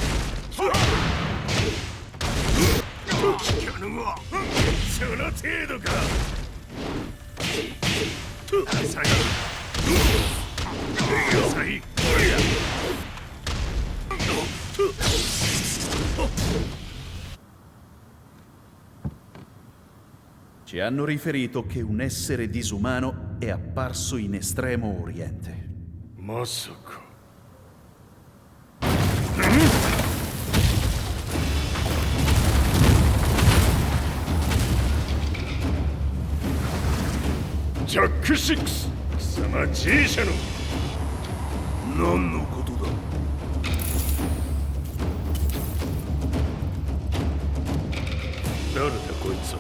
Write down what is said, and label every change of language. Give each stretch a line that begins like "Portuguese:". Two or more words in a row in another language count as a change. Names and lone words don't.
Japanese: 聞かぬわ。その程度か。浅い。浅い。
Italian: Ci hanno riferito che un essere disumano è apparso in Estremo Oriente.
Japanese: まさか。ジャック6、貴様 G 社の。何のことだ。誰だこいつは。